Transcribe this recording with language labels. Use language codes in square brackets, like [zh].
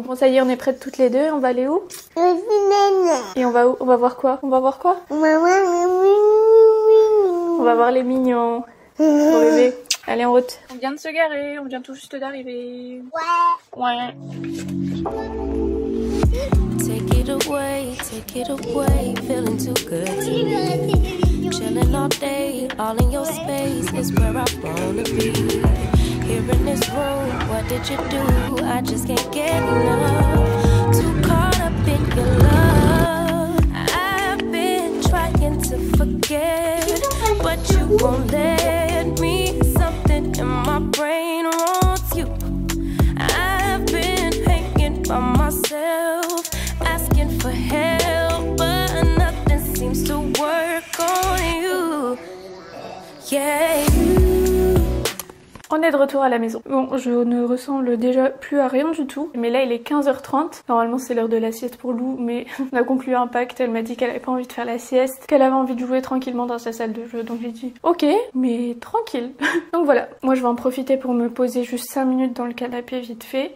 [fr] Bon, ça y est, on est prêtes toutes les deux. On va aller où? Et on va où? On va voir quoi? On va voir quoi? On va voir les mignons. Bon bébé, allez en route. On vient de se garer, on vient tout juste d'arriver. Ouais. [en] Take it away, feeling too good tonight. Chilling all day, all in your space is where I wanna be. Here in this room, what did you do? I just can't get enough. Too caught up in your love. I've been trying to forget head, but you won't let me. Something in my brain wants you. I've been hanging by myself, asking for help, but nothing seems to work on you. Yeah, you. [fr] On est de retour à la maison. Bon, je ne ressemble déjà plus à rien du tout. Mais là, il est 15h30. Normalement, c'est l'heure de la sieste pour Lou, mais on a conclu un pacte. Elle m'a dit qu'elle avait pas envie de faire la sieste, qu'elle avait envie de jouer tranquillement dans sa salle de jeu. Donc j'ai dit, ok, mais tranquille. Donc voilà, moi je vais en profiter pour me poser juste 5 minutes dans le canapé vite fait.